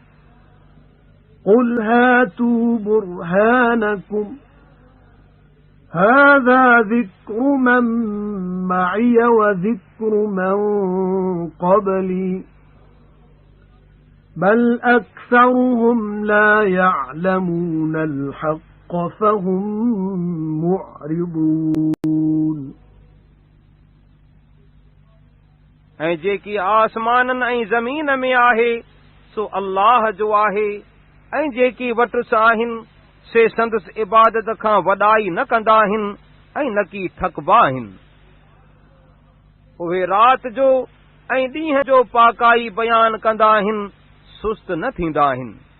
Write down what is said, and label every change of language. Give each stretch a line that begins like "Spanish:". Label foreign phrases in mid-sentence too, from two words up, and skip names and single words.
Arabic: قل هاتوا برهانكم هذا ذكر من معي وذكر من قبلي بل أكثرهم لا يعلمون الحق فهم معرضون
Sindhi: ऐं जेकी आसमाननि ऐं ज़मीन में आहे सो अल्लाह जो आहे, ऐं जेकी वटुस आहिनि से संदसि इबादत खां वॾाई न कंदा आहिनि ऐं न की ठकबा आहिनि। उहे राति जो ऐं ॾींहं जो पाकाई बयान कंदा आहिनि, सुस्त न थींदा आहिनि।